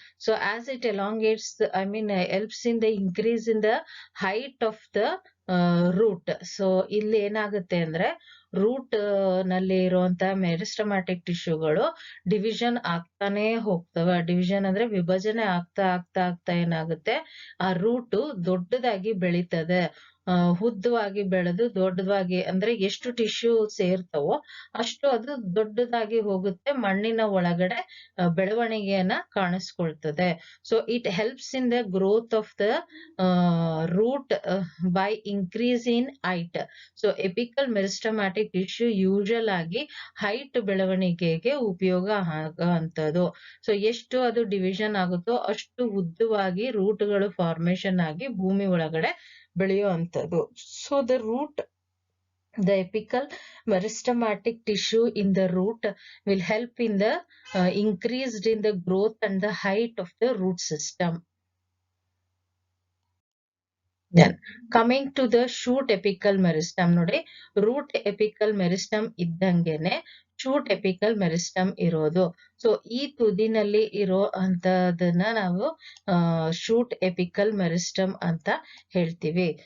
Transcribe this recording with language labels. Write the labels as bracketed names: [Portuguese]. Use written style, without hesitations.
[English] So as it elongates helps in the increase in the height of the root. [Kannada] So ಇಲ್ಲಿ ಏನಾಗುತ್ತೆ ಅಂದ್ರೆ root ನಲ್ಲಿ ಇರುವಂತ meristematic ಟಿಶ್ಯೂಗಳು division ಆಗ್ತಾನೆ ಹೋಗ್ತವೆ. ಡಿವಿಷನ್ ಅಂದ್ರೆ ವಿಭಜನೆ ಆಗ್ತಾ ಆಗ್ತಾ ಆಗ್ತಾ ಏನಾಗುತ್ತೆ, ಆ ರೂಟ್ ದೊಡ್ಡದಾಗಿ ಬೆಳೀತದೆ. ಉದ್ದವಾಗಿ ಬೆಳೆದು ದೊಡ್ಡದಾಗಿ, ಅಂದ್ರೆ ಎಷ್ಟು ಟಿಶ್ಯೂ ಸೇರ್ತವೋ ಅಷ್ಟು ಅದು ದೊಡ್ಡದಾಗಿ ಹೋಗುತ್ತೆ, ಮಣ್ಣಿನ ಒಳಗಡೆ ಬೆಳವಣಿಗೆಯನ್ನ ಕಾಣಿಸ್ಕೊಳ್ತದೆ. [English] So it helps in the growth of the root by increase in height. [Kannada] So apical meristematic tissue usual ಆಗಿ ಹೈಟ್ ಬೆಳವಣಿಗೆಗೆ ಉಪಯೋಗ ಆಗುವಂತದ್ದು. ಸೊ ಎಷ್ಟು ಅದು ಡಿವಿಷನ್ ಆಗುತ್ತೋ ಅಷ್ಟು ಉದ್ದವಾಗಿ ರೂಟ್ಗಳು ಫಾರ್ಮೇಶನ್ ಆಗಿ ಭೂಮಿ ಒಳಗಡೆ ಬೆಳೆಯುವಂತದ್ದು. [English] So the root, the apical meristematic tissue in the root will help in the increased in the growth and the height of the root system. Then coming to the shoot apical meristem, [Kannada] ನೋಡಿ root apical meristem ಇದ್ದಂಗೆನೆ shoot apical meristem ಇರೋದು. So ಈ ತುದಿನಲ್ಲಿ ಇರೋ ಅಂತದನ್ನ ನಾವು shoot apical meristem ಅಂತ ಹೇಳ್ತೀವಿ.